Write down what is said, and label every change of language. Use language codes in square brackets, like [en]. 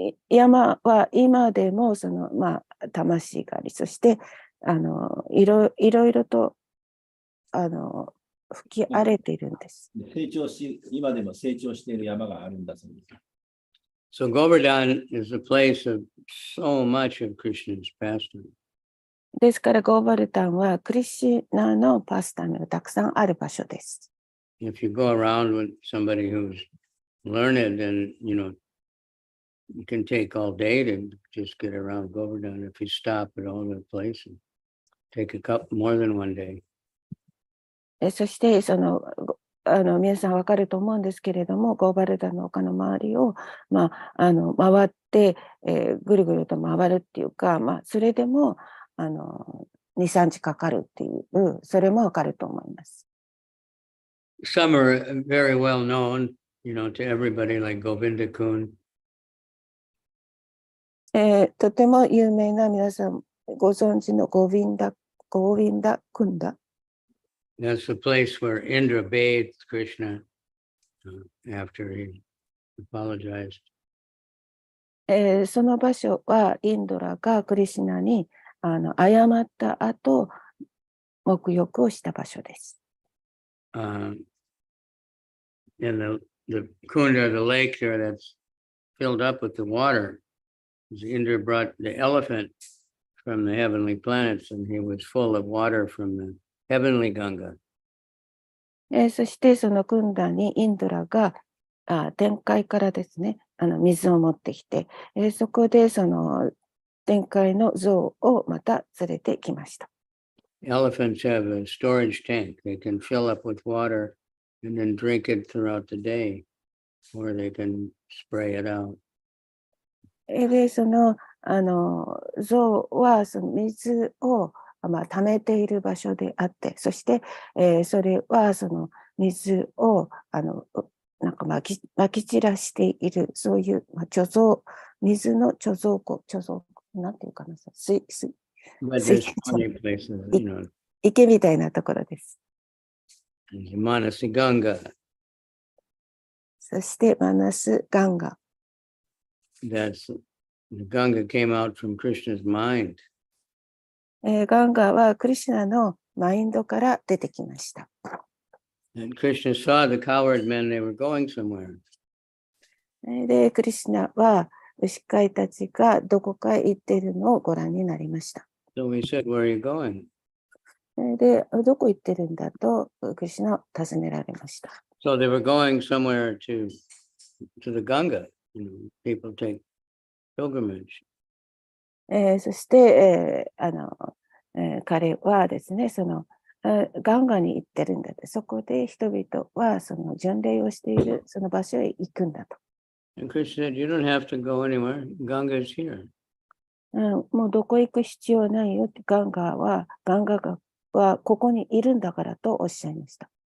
[ja] 山は今でも魂があり、そしていろいろと吹き荒れているんです。今でも成長している山があるんだそうです。 [en] So Govardhan is the place of so much of Krishna's pastime. [ja] ですから、ゴーバルタンはクリシュナのパスタイムがたくさんある場所です。 [en] If you go around with somebody who's learned, then, you can take all day to just get around Govardhan if you stop at all the places. Take a couple more than one day. [ja] そして、皆さんわかると思うんですけれども、ゴーバルダの丘の周りを、回って、ぐるぐると回るっていうか、それでも、2、3日かかるっていう、それもわかると思います。 [en] Some are very well known, to everybody, like Govinda Kun. [ja] とても有名な皆さんご存知のゴーヴィンダ・クンダ。 [en] That's the place where Indra bathed Krishna after he apologized. [ja] その場所はインドラがクリシュナに謝った後、沐浴をした場所です。 [en] And the Kunda, the lake there that's filled up with the water, Indra brought the elephant from the heavenly planets, and he was full of water from the heavenly Ganga. [ja] そしてそのクンダにインドラが天界からですね、水を持ってきて、そこでその天界の像をまた連れてきました。 [en] Elephants have a storage tank. They can fill up with water and then drink it throughout the day, or they can spray it out. [ja] で、その像はその水を溜めている場所であって、そして、それはその水をなんかまき散らしている、そういう、水の貯蔵庫、なんていうかな、 [en] But there's plenty of places, [ja] 池みたいなところです。 [en] Manasi Ganga. [ja] そしてマナス・ガンガ。 [en] The Ganga came out from Krishna's mind. [ja] ガンガはクリシュナのマインドから出てきました。 [en] And Krishna saw the cowherd men, they were going somewhere. [ja] で、クリシュナは牛飼いたちがどこかへ行っているのをご覧になりました。 [en] So he said, "Where are you going?" [ja] で、どこ行ってるんだとクリシュナを尋ねられました。 [en] So they were going somewhere to the Ganga. People take pilgrimage. [ja] そして、彼はですね、そのガンガに行ってるんだと。そこで人々はその巡礼をしているその場所へ行くんだと。 [en] And Krishna said, "You don't have to go anywhere. Ganga is here." [ja] もうどこ行く必要ないよって、ガンガはここにいるんだからとおっしゃいました。